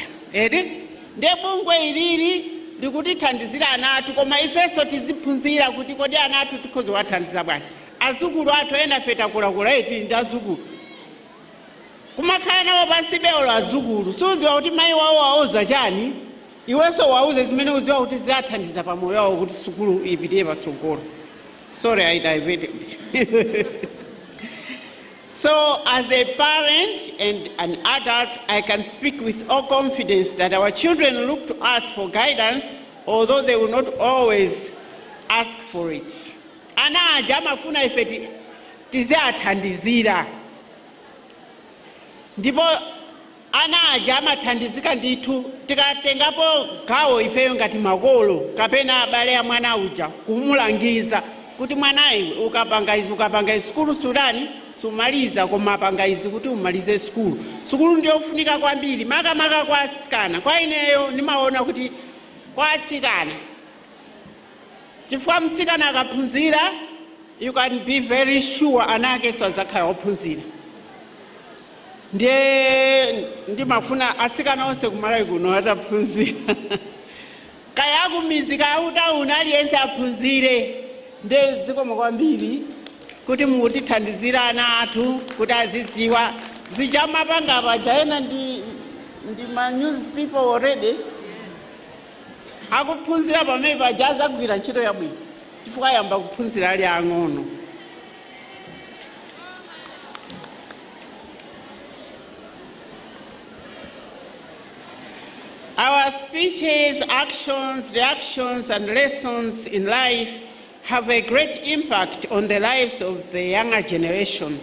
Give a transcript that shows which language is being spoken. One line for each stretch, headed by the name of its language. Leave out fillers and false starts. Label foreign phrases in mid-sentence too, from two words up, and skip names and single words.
Nyanja: Nde bungwe ilili likutithandizira ana athu, koma ifenso tiziphunzira kuti kodi ana athu tikhoza kuwathandiza bwanji. Azukulu athu ena feta kulakula eti ndi azukulu, kumakhala nawo pansi beolo azukulu, sudziwa kuti mayi wawo waoza chani, iwenso wauze zimene uziwa kuti ziyathandiza pamoyo wawo kuti sukulu ipite patsogolo.
English: Sorry, I diverted. So, as a parent and an adult, I can speak with all confidence that our children look to us for guidance, although they will not always ask for it.
Nyanja: Ana ajama funa ifeti tiziyathandizira. Ndipo ana ajama thandizika ndithu tikatengapo gawo ifeyo ngati makolo kapena abale ya mwana uja kumulangiza kuti mwanayi ukapanga izi sukulu sudani sumaliza, koma apanga izi kuti umalize sukulu. Sukulu ndiyofunika kwambiri, makamaka kwa asikana. Kwa ineyo nimaona kuti kwa atsikana, chifukwa mtsikana akaphunzira,
English: you can be very sure anake sazakhala ophunzira.
Nyanja: Ndimafuna atsikana onse kumalawi kuno ataphunzira. Kaya akumizi kaya kutauni aliyense aphunzire. Ndezikoma kwambiri kuti mutithandizira ana athu kuti azidziwa zijama panga pajaena ndi ma
English: news people already
Nyanja: akuphunzira pamene pajaza kugwira ntchito yabwino chifukwa yamba kuphunzira ali ang'ono.
English: Our speeches, actions, reactions, and lessons in life have a great impact on the lives of the younger generation.